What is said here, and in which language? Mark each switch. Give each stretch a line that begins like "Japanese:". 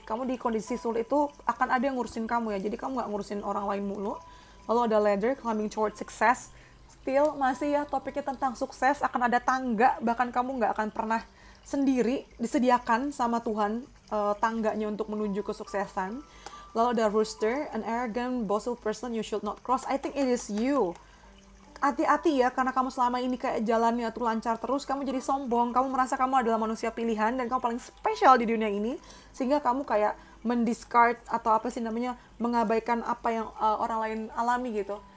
Indonesian: Kamu di kondisi sulit itu akan ada yang ngurusin kamu ya. Jadi kamu gak ngurusin orang lain mulu. Lalu ada
English: ladder, climbing toward success.
Indonesian: Still masih ya topiknya tentang sukses. Akan ada tangga, bahkan kamu gak akan pernah sendiri, disediakan sama Tuhan tangganya untuk menuju kesuksesan. Lalu ada
English: rooster, an arrogant, boastful person you should not cross. I think it is you.
Indonesian: Hati-hati ya, karena kamu selama ini kayak jalannya tuh lancar terus, kamu jadi sombong, kamu merasa kamu adalah manusia pilihan dan kamu paling spesial di dunia ini, sehingga kamu kayak mendiscard atau apa sih namanya, mengabaikan apa yang orang lain alami gitu.